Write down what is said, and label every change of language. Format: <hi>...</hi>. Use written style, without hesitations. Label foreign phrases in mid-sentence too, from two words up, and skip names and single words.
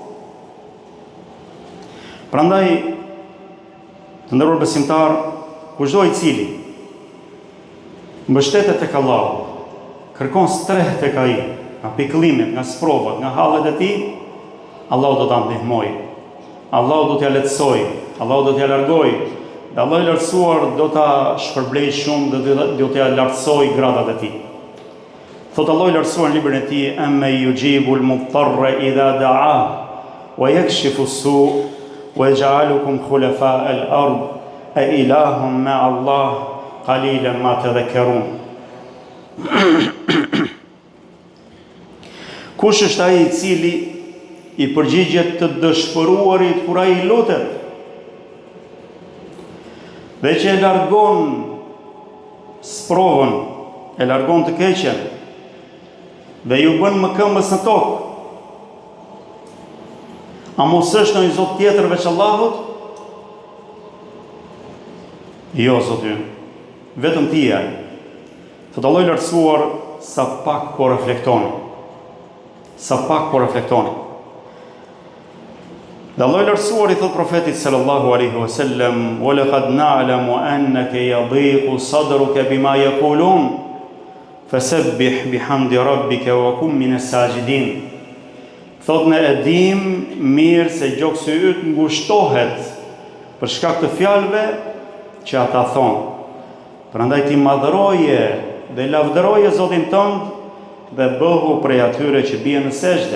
<sq>Prandaj, të nderuar besimtar, kushdo i cili mbështetet tek Allahu, kërkon streh tek ai, nga pikëllimet, nga sprovat, nga hallet e tij, Allahu do ta ndihmojë. Allahu do t'ja lehtësojë, Allahu do t'ja largojë, dhe Allahu i lartësuar do ta shpërblejë shumë dhe do t'ja lartësojë gradat e tij. Thot Allahu i lartësuar në librin e tij:</sq> <ar>"أمّن يجيب المضطر إذا دعا ويكشف السوء ويجعلكم خلفاء الأرض أإله مع الله قليلا ما تذكرون."</ar> <sq>Kush është ai i cili i përgjigjet të dëshpëruarit kur ai i lutet, dhe që e largon sprovën, e largon të keqen, dhe ju bën më këmbës në tokë? A mos është ndonjë zot tjetër veç Allahut? Jo, Zoti, vetëm ti je. Thot Allahu i lartësuar: sa pak po reflektoni. Sa pak po reflektoni. Dhe Allahu i lartësuar i thot profetit</sq> <ar>صلى الله عليه وسلم: "ولقد نعلم أنك يضيق صدرك بما يقولون فسبح بحمد ربك وكن من الساجدين."</ar> <sq>Thot, ne e dim mirë se gjoksi yt ngushtohet për shkak të fjalëve që ata thonë. Prandaj ti madhëroje dhe lavdëroje Zotin tënd dhe bëhu prej atyre që bien në sejdë.</sq>